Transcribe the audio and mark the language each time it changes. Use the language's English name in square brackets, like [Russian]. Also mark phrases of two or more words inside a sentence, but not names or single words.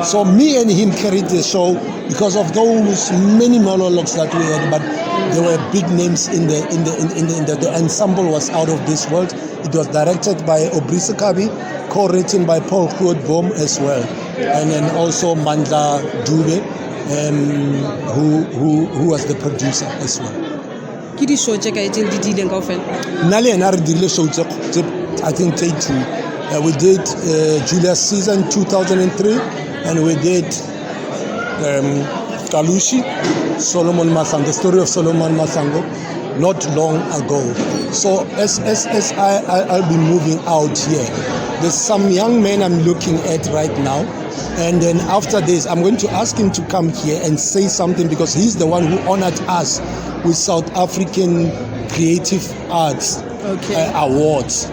[English] So me and him carried the show because of those many monologues that we had, but there were big names in the ensemble was out of this world. It was directed by Cobrizi, co-written by Paul Boom as well, and then also Mandla Dube, who was the producer as well. [Southern Sotho] Ke di show tse kae tse di dileng kaofela? Nna le ena re dirile show tse [English] I think [Southern Sotho] take 2. [English] We did Julius Season 2003, and we did Kalushi, Solomon Masango, the story of Solomon Masango, not long ago. So as I'll be moving out here, there's some young man I'm looking at right now, and then after this, I'm going to ask him to come here and say something, because he's the one who honored us with South African Creative Arts Awards.